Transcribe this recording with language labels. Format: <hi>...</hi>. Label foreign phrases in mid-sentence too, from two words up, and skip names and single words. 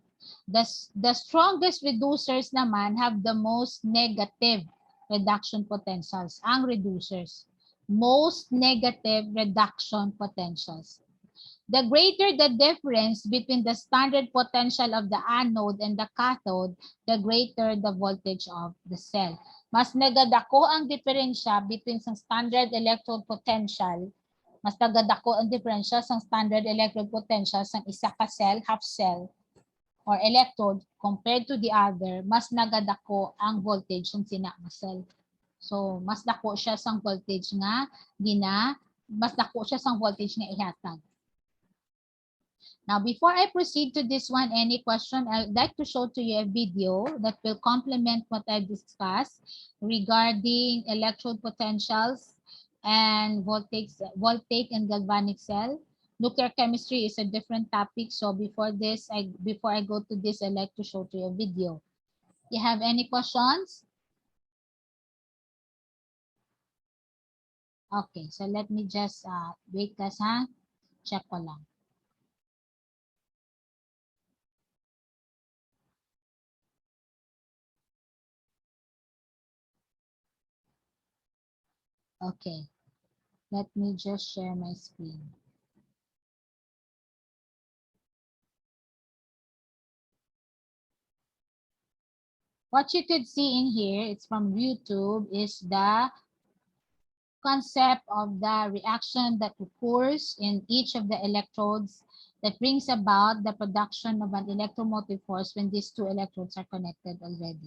<en>The strongest reducers naman have the most negative reduction potentials.</en> <hil>Ang reducers,</hil> <en>most negative reduction potentials. The greater the difference between the standard potential of the anode and the cathode, the greater the voltage of the cell.</en> <hil>Mas nagadako ang diferensya</hil> <en>between sa standard electrode potential,</en> <hil>mas nagadako ang diferensya sa</hil> <en>standard electrode potential</en> <hil>sa isa ka</hil> <en>cell, half cell, or electrode compared to the other,</en> <hil>mas nagadako ang voltage ng sina nga cell. So, mas dako siya sang voltage nga mas dako siya sang voltage nga ihatag.</hil> <en>Now, before I proceed to this one, any question, I'd like to show to you a video that will complement what I've discussed regarding electrode potentials and voltaic and galvanic cell. Nuclear chemistry is a different topic. So before I go to this, I'd like to show to you a video. You have any questions? Okay, so let me just wait guys, ha?</en> <hil>Check ko lang.</hil> <en>Okay, let me just share my screen. What you could see in here, it's from YouTube, is the concept of the reaction that occurs in each of the electrodes that brings about the production of an electromotive force when these two electrodes are connected already.</en>